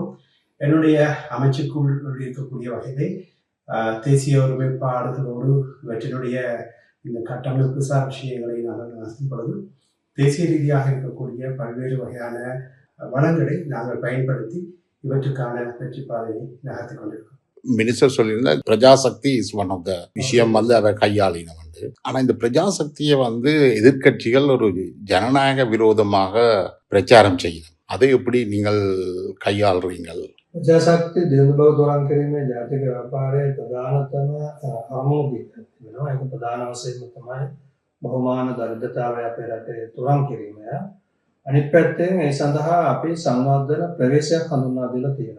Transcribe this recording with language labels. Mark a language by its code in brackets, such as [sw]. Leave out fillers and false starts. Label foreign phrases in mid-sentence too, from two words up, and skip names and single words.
[ta] என்னுடைய அமைச்சுக்குள் இருக்கக்கூடிய வகையிலே தேசிய ஒருமைப்பாடுகளோடு இவற்றினுடைய இந்த கட்டமைப்பு சார் விஷயங்களை நாங்கள் நடத்தும் பொழுது தேசிய ரீதியாக இருக்கக்கூடிய பல்வேறு வகையான வளங்களை நாங்கள் பயன்படுத்தி இவற்றுக்கான வெற்றி பாதையை நகர்த்தி கொண்டிருக்கோம். மினிஸ்டர் சொல்லியிருந்தால் பிரஜாசக்தி [en] is one of the [ta] விஷயம் வந்து அதை கையாளினம் வந்து. ஆனால் இந்த பிரஜாசக்தியை வந்து எதிர்கட்சிகள் ஒரு ஜனநாயக விரோதமாக பிரச்சாரம் செய்யணும். அதை எப்படி நீங்கள் கையாளுறீங்கள்? [si] ප්‍රජාශක්ති දිලිඳු බව තුරන් කිරීමේ ජාතික ව්‍යාපාරයේ ප්‍රධානතම අරමුණක් වෙනවා. ඒක ප්‍රධාන වශයෙන්ම තමයි බහුමාන දරිද්‍රතාවය අපේ රටේ තුරන් කිරීම. අනිත් පැත්තෙන් ඒ සඳහා අපි සංවර්ධන ප්‍රවේශයක් හඳුන්වා දීලා තියෙනවා.